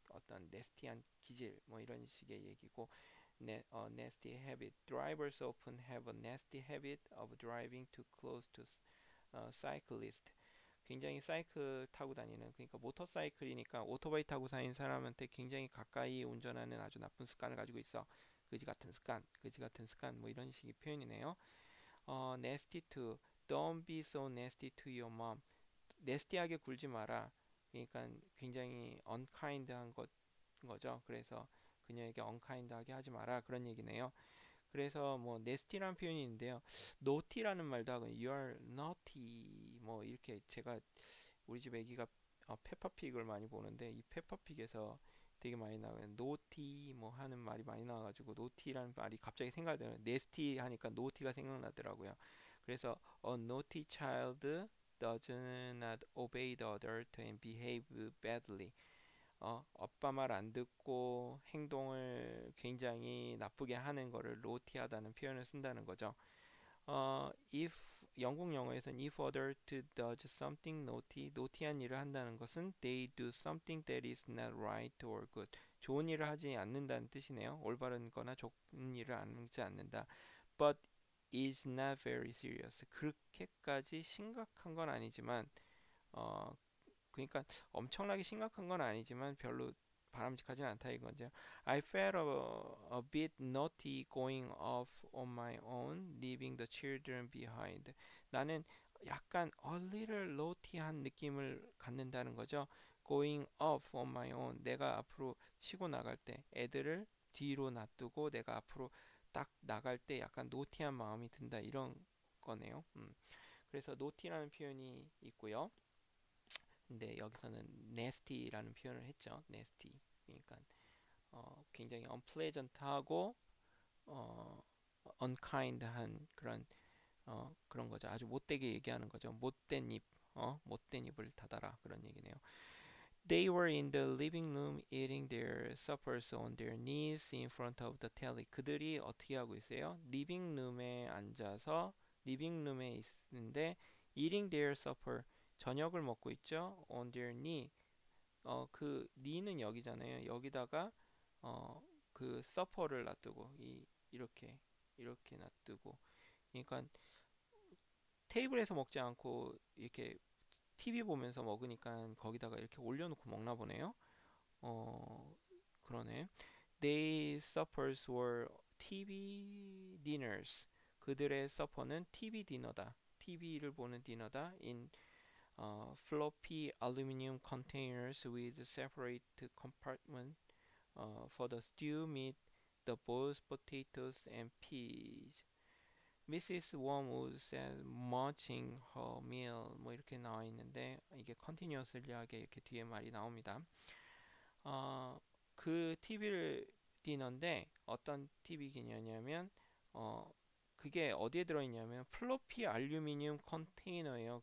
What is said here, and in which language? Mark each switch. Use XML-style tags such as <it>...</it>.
<ko>어떤 nasty한 기질 뭐 이런 식의 얘기고</ko> <en>nasty habit drivers often have a nasty habit of driving too close to cyclists</en> <ko>굉장히 사이클 타고 다니는 그러니까 모터사이클이니까 오토바이 타고 다니는 사람한테 굉장히 가까이 운전하는 아주 나쁜 습관을 가지고 있어. 그지 같은 습관 뭐 이런 식의 표현이네요.</ko> <en>nasty to don't be so nasty to your mom.</en> <ko>nasty하게 굴지 마라. 그러니까 굉장히 unkind한 거죠. 그래서 그녀에게 unkind하게 하지 마라 그런 얘기네요. 그래서 뭐 nasty라는 표현이 있는데요. naughty라는 말도 하고</ko> <en>you are naughty</en> <ko>뭐 이렇게 제가 우리 집 애기가 페퍼픽을 많이 보는데 이 페퍼픽에서 되게 많이 나와요. naughty 뭐 하는 말이 많이 나와가지고 naughty라는 말이 갑자기 생각이 나요. nasty 하니까 naughty가 생각나더라고요.</ko> <en>그래서 a naughty child does not obey the adult and behave badly.</en> <ko>아빠 말 안 듣고 행동을 굉장히 나쁘게 하는 거를 naughty하다는 표현을 쓴다는 거죠.</ko> <en>if</en> <ko>영국 영어에서는</ko> <en>if adult does something naughty한</en> <ko>일을 한다는 것은</ko> <en>they do something that is not right or good.</en> <ko>좋은 일을 하지 않는다는 뜻이네요. 올바른 거나 좋은 일을 하지 않는다.</ko> <en>But is not very serious.</en> <ko>그렇게까지 심각한 건 아니지만 어, 그러니까 엄청나게 심각한 건 아니지만 별로 바람직하진 않다 이거죠.</ko> <en>I felt a bit naughty going off on my own, leaving the children behind.</en> <ko>나는 약간</ko> <en>a little naughty</en> <ko>한 느낌을 갖는다는 거죠.</ko> <en>Going off on my own.</en> <ko>내가 앞으로 치고 나갈 때 애들을 뒤로 놔두고 내가 앞으로 딱 나갈 때 약간 naughty한 마음이 든다 이런 거네요. 그래서 naughty라는 표현이 있고요. 근데 여기서는 nasty라는 표현을 했죠. nasty. 그러니까 굉장히 unpleasant하고 어, unkind한 그런 거죠. 아주 못되게 얘기하는 거죠. 못된 입을 닫아라 그런 얘기네요.</ko> <en>They were in the living room eating their suppers on their knees in front of the telly.</en> <ko>그들이 어떻게 하고 있어요? 리빙룸에 앉아서 리빙룸에 있는데</ko> <en>eating their supper</en> <ko>저녁을 먹고 있죠.</ko> <en>On their knee.</en> <ko>그 knee는 여기잖아요. 여기다가 그 supper를 놔두고 이렇게 놔두고 그러니까 테이블에서 먹지 않고 이렇게 TV 보면서 먹으니까 거기다가 이렇게 올려놓고 먹나 보네요. 그러네.</ko> <en>Their suppers were TV dinners.</en> <ko>그들의 supper는 TV 디너다. TV를 보는 디너다.</ko> <en>In floppy aluminum containers with separate compartments for the stew, meat, the boiled potatoes, and peas. Mrs. Wormwood said munching her meal</en> <ko>뭐 이렇게 나와 있는데 이게 continuously하게 이렇게 뒤에 말이 나옵니다. 그 TV 디너인데 어떤 TV 기냐면 그게 어디에 들어있냐면 플로피 알루미늄 컨테이너예요.</ko>